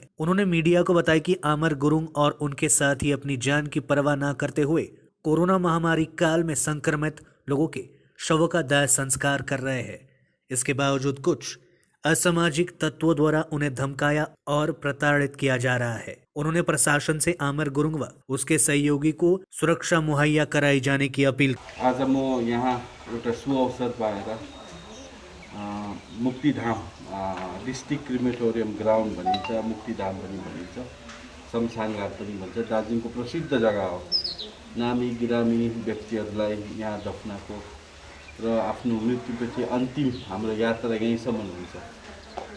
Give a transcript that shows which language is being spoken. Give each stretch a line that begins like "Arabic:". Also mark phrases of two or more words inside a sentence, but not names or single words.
Hindi: उन्होंने मीडिया को बताया कि आमिर गुरुंग और उनके साथी अपनी जान की परवाह न करते हुए कोरोना महामारी काल में संक्रमित लोगों के शवों का दाह संस्कार कर रहे हैं। इसके बावजूद कुछ असामाजिक तत्वों द्वारा उन्हें धमकाया और प्रताड़ित किया जा रहा है। उन्होंने प्रशासन से आमिर गुरुंग व उसके सहयोगी को सुरक्षा मुहैया कराई जाने की अपील।
Nepali: आज म यहाँ एउटा सुअवसर पाएर मुक्तिधाम
English: district crematorium ground
Nepali: भनिन्छ, मुक्तिधाम पनि भनिन्छ, शमशान घाट पनि भन्छ, दार्जिलिङको प्रसिद्ध जग्गा हो। नामी गिरामी व्यक्तिहरूलाई यहाँ दफनाको र आफ्नो मृत्युपछि अन्तिम हाम्रो यात्रा यहीँसम्म हुन्छ।